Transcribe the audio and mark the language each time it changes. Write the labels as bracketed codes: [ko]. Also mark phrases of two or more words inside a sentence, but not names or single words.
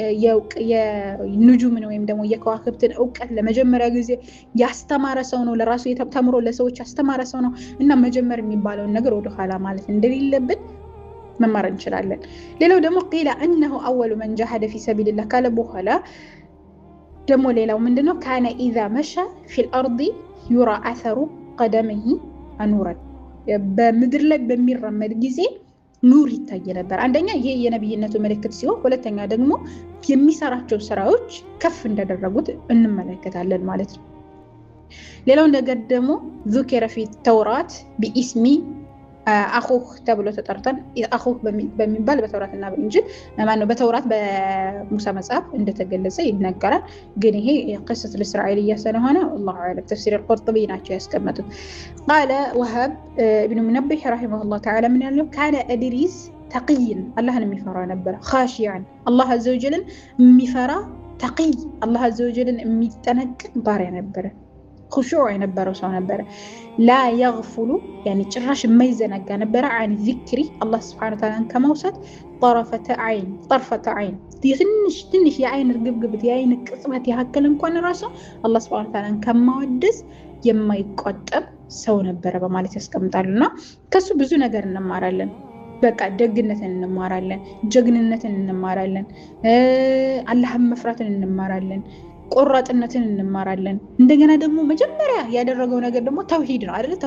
[am] የንጁምን ወይም ደግሞ የከዋክብትን ዕውቀት ለመጀመሪያ ጊዜ ያስተማረ ሰው ነው። ለራሱ ተምሮ ለሰዎች ያስተማረ ሰው ነው እና መጀመር የሚባለው ነገር ወደ ኋላ ማለት እንደሌለብን መማር እንችላለን። ሌላው ደግሞ [ar] قيل انه اول من جاهد في سبيل الله [am] ካለ በኋላ ደግሞ ሌላው ምንድነው [ar] كان اذا مشى في الارض يرى اثر قدمه انورا [am] በምድር ላይ በሚራመድ ጊዜ ኑር ይታይ ነበር። አንደኛ ይሄ የነብይነቱ ምልክት ሲሆን፣ ሁለተኛ ደግሞ የሚሰራቸው ስራዎች ከፍ እንዳደረጉት እንመለከታለን ማለት ነው። ሌላው ነገር ደግሞ [ar] ذكر في التوراة باسم [am] አኹህ ተብሎ ተጠርተን አኹህ በሚባል በተውራትና በእንጂል ማነው በተውራት በሙሳ መጽሐፍ እንደተገለጸ ይነገራል። ግን ይሄ [ar] قصة الإسرائيلية [am] ስለሆነ [ar] الله أعلم تفسير القرطبي [am] ናቸው ያስቀመጡት። [ar] قال وهب ابن منبه رحمه الله تعالى من ያለው كان إدريس تقيا اللهን [am] የሚፈራ ነበር [ar] خاشعا الله عز وجل የሚፈራ تقي الله عز وجل የሚጠነቀቅ [am] ባሪያ ነበር። خشوع የነበረው ሰው ነበር። [ar] لا يغفل يعني [am] ጭራሽ የማይዘነጋ ነበር [ar] عن ذكر الله سبحانه وتعالى [am] ከመውሰድ [ar] طرفة عين [am] ትንሽ የአይን ርግብግብት የአይን ቅጽበት ያክል እንኳን ራሱ [ar] الله سبحانه وتعالى [am] ከማወደስ የማይቆጠብ ሰው ነበር በማለት ያስቀምጣሉና ከሱ ብዙ ነገር እንማራለን። በቃ ደግነትን እንማራለን፣ ጀግንነትን እንማራለን፣ አላህን መፍራትን እንማራለን፣ ቆራጥነትን እንማራለን። እንደገና ደግሞ መጀመሪያ ያደረገው ነገር ደግሞ ተውሂድ ነው አይደል?